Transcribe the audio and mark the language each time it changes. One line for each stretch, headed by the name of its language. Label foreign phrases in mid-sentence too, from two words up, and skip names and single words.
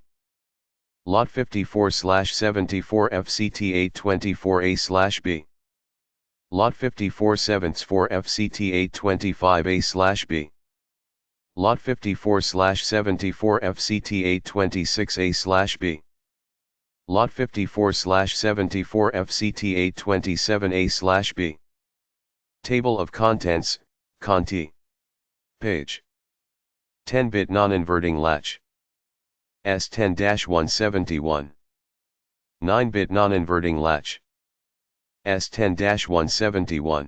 English: Lot 54/74 FCT 824A/B. Lot 54/74 FCT 825A/B. Lot 54/74 FCT 826A/B. Lot 54/74 FCT 827A/B. Table of Contents, Conti. Page. 10-bit non-inverting latch. S10-171. 9-bit non-inverting latch. S10-171.